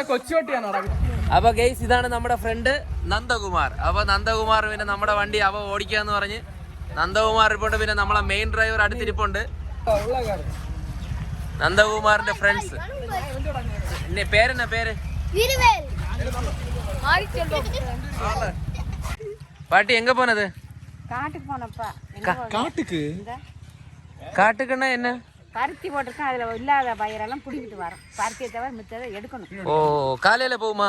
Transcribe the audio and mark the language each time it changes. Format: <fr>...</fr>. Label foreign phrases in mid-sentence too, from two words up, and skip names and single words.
<ml>കൊച്ചുപട്ടിയാണോ? അപ്പൊ ഗെയ്സ് ഇതാണ് നമ്മുടെ ഫ്രണ്ട് നന്ദകുമാർ. അപ്പൊ നന്ദകുമാർ പിന്നെ നമ്മുടെ വണ്ടി ഓടിക്കാന്ന് പറഞ്ഞ് നന്ദകുമാർ ഇരിപ്പുണ്ട്. പിന്നെ നമ്മളെ മെയിൻ ഡ്രൈവർ അടുത്തിരിപ്പുണ്ട്. നന്ദകുമാറിന്റെ ഫ്രണ്ട്സ്. പേരെന്നാ പേര്?</ml> <ta>பாட்டி எங்க போனது? காட்டுக்கு போனப்பா. காட்டுக்குன்னா என்ன? பருத்தி போட்டிருக்கேன், அதுல இல்லாத பயிரெல்லாம் பிடிக்கிட்டு வரோம். பருத்தியை தவிர மிச்சதை எடுக்கணும். ஓ, காலையில போகுமா?</ta>